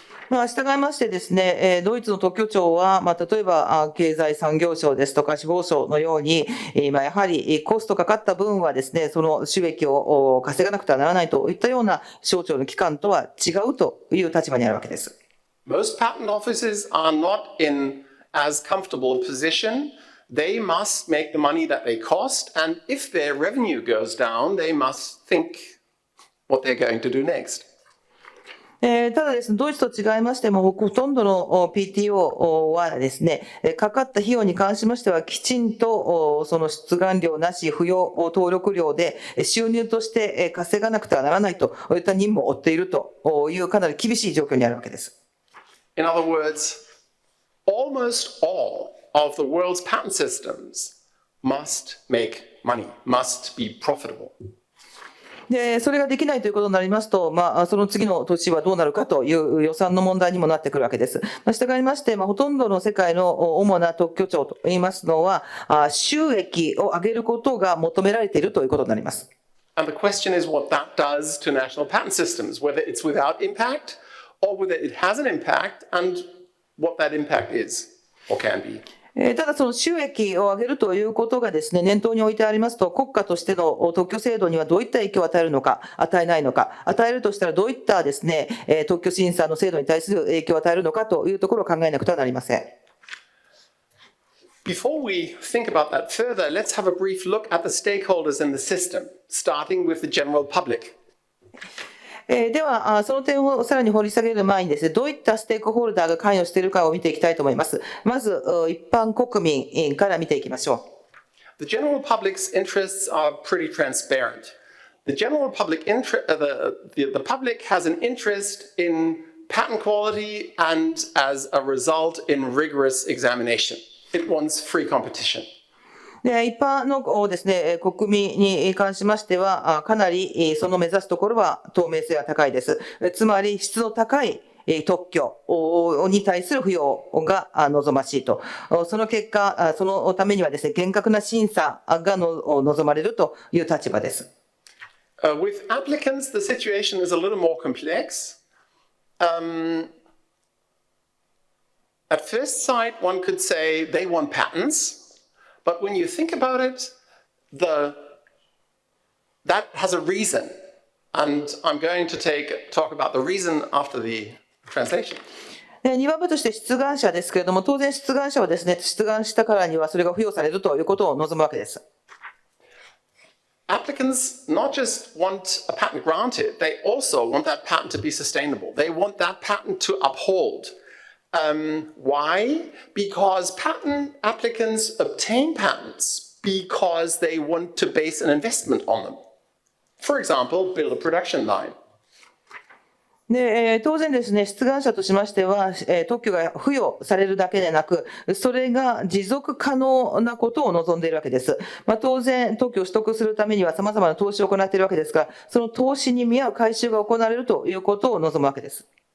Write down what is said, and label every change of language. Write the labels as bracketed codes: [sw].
[ja] 従いましてですね、ドイツの特許庁は、例えば経済産業省ですとか司法省のように、やはりコストかかった分はですね、その収益を稼がなくてはならないといったような省庁の機関とは違うという立場にあるわけです。 [en] Most patent offices are not in as comfortable a position. They must make the money that they cost, and if their revenue goes down, they must think what they're going to do next. [ja] ただですね、ドイツと違いましても、ほとんどの PTO はですね、かかった費用に関しましては、きちんとその出願料なし、扶養登録料で収入として稼がなくてはならないといった任務を負っているというかなり厳しい状況にあるわけです。 [en] In other words, almost all of the world's patent systems must make money, must be profitable. [ja] で、それができないということになりますと、その次の年はどうなるかという予算の問題にもなってくるわけです。従いまして、ほとんどの世界の主な特許庁といいますのは、収益を上げることが求められているということになります。 [en] And the question is what that does to national patent systems, whether it's without impact or whether it has an impact and what that impact is or can be. [ja] ただその収益を上げるということがですね、念頭に置いてありますと、国家としての特許制度にはどういった影響を与えるのか、与えないのか、与えるとしたらどういったですね、特許審査の制度に対する影響を与えるのかというところを考えなくてはなりません。 [en] Before we think about that further, let's have a brief look at the stakeholders in the system, starting with the general public. [ja] では、その点をさらに掘り下げる前にですね、どういったステークホルダーが関与しているかを見ていきたいと思います。まず、一般国民から見ていきましょう。 [en] The general public's interests are pretty transparent. The general public the public has an interest in patent quality and, as a result, in rigorous examination. It wants free competition. [ja] で一般のですね、国民に関しましては、かなりその目指すところは透明性が高いです。つまり質の高い特許に対する付与が望ましいと。その結果、そのためにはですね、厳格な審査が望まれるという立場です。 [en] With applicants, the situation is a little more complex. At first sight, one could say they want patents.But when you think about it, that has a reason. And I'm going to talk about the reason after the translation. [ja] 2番目として出願者ですけれども、当然出願者はですね、出願したからにはそれが付与されるということを望むわけです。 [en] Applicants not just want a patent granted, they also want that patent to be sustainable. They want that patent to uphold.Why? Because patent applicants obtain patents because they want to base an investment on them. For example, build a production line. [ja] で当然ですね、出願者としましては、特許が付与されるだけでなく、それが持続可能なことを望んでいるわけです。当然、特許を取得するためには様々な投資を行っているわけですが、その投資に見合う回収が行われるということを望むわけです。